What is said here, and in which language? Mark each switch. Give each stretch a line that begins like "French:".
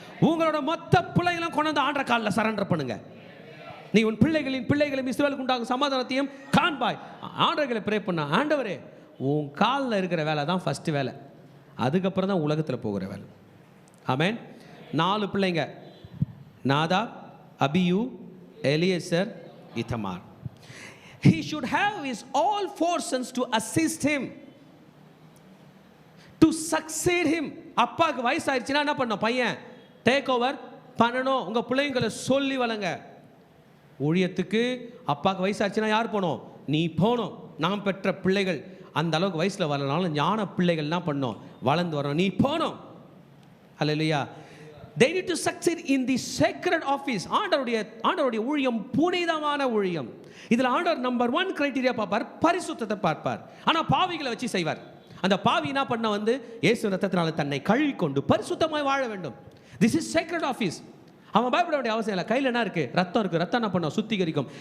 Tamil: உங்களோட மொத்த பிள்ளைகளும் கொண்டு வந்து ஆண்டவர் காலில் சரண்டர் பண்ணுங்க. நீ உன் பிள்ளைகளையும் இஸ்ரவேலுக்கு உண்டாகும் சமாதானத்தையும் காண்பாய். ஆண்டவர்களை ப்ரே பண்ண, ஆண்டவரே உன் காலில் இருக்கிற வேலை தான் ஃபர்ஸ்ட் வேலை, அதுக்கப்புறம் தான் உலகத்தில் போகிற வேலை. ஆமென். 4 பிள்ளைங்க, Nadab, abiu, Eliezer, இத்தமார்.
English: He should have his all four sons to assist him, to succeed him.
Tamil: அப்பாவுக்கு வயசாயிருச்சுன்னா என்ன பண்ணணும்? பையன் டேக் ஓவர் பண்ணணும். உங்கள் பிள்ளைங்களை சொல்லி வளங்க. ஊழியத்துக்கு அப்பாவுக்கு வயசாச்சுன்னா யார் போகணும்? நீ போகணும். நாம் பெற்ற பிள்ளைகள் அந்த அளவுக்கு வயசில் வரலனாலும் ஞான பிள்ளைகள் என்ன பண்ணணும்? வளர்ந்து வரணும். நீ போகணும். அல்லேலூயா.
English: They need to succeed in the sacred office.
Tamil: ஆண்டவருடைய ஊழியம் புனிதமான ஊழியம். இதில் ஆண்டவர் நம்பர் 1 கிரைட்டீரியா பார்ப்பார், பரிசுத்தத்தை பார்ப்பார். ஆனால் பாவிகளை வச்சு செய்வார். அந்த பாவி என்ன பண்ண வந்து இயேசு ரத்தத்தினால தன்னை கழுவிக்கொண்டு பரிசுத்தமாய் வாழ வேண்டும்.
English: This is sacred office.
Tamil: அவன் பயப்பட வேண்டிய அவசியம் இல்லை. கையில் என்ன இருக்குது? ரத்தம் இருக்குது. ரத்தம் என்ன பண்ணோம்? சுத்திகரிக்கும்.